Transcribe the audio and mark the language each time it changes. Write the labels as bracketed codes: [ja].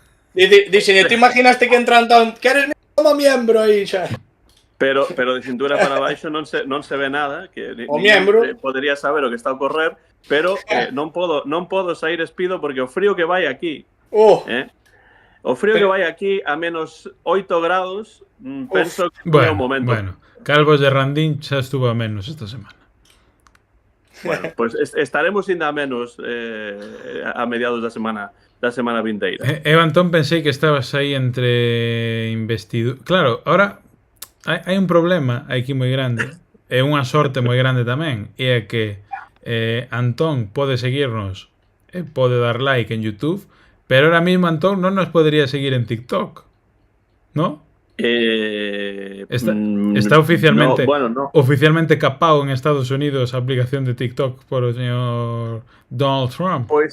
[gl] Dixen, te imaginaste que entra Antón, que eres como miembro aí xa. Pero de cintura para baixo non se ve nada, que o miembro podería saber o que está a ocorrer, pero non podo sair espido porque o frío que vai aquí. O frío que vai aquí a menos 8 grados, penso que é o momento. Bueno, Calvos de Randín xa estuvo a menos esta semana. Bueno, pues estaremos ainda a menos a mediados da semana vindeira. Eu, Antón, pensei que estabas aí entre investidura. Claro, ahora hai un problema aquí moi grande, e unha sorte moi grande tamén, e é que Antón pode seguirnos e pode dar like en YouTube, [es] Pero ahora mismo, Antón, no nos podría seguir en TikTok, ¿no? [gl] Está oficialmente, [es] no, bueno, no. [gl] oficialmente capado en Estados Unidos a aplicación de TikTok por o señor Donald Trump.